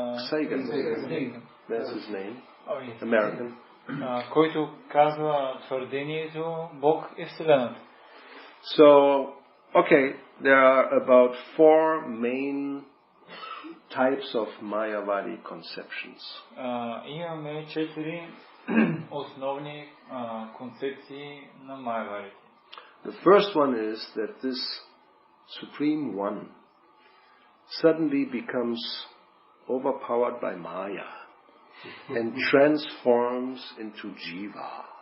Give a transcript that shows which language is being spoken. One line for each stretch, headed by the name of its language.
English: Sagan, that's his name, American,
Bulgarian: който казва твърдението Бог е Вселената.
English: So, okay, there are about 4 main types of Mayavadi conceptions.
Bulgarian: Имаме 4 основни концепции на Майявадите.
English: The first one is that this Supreme One suddenly becomes overpowered by Maya and transforms into Jiva.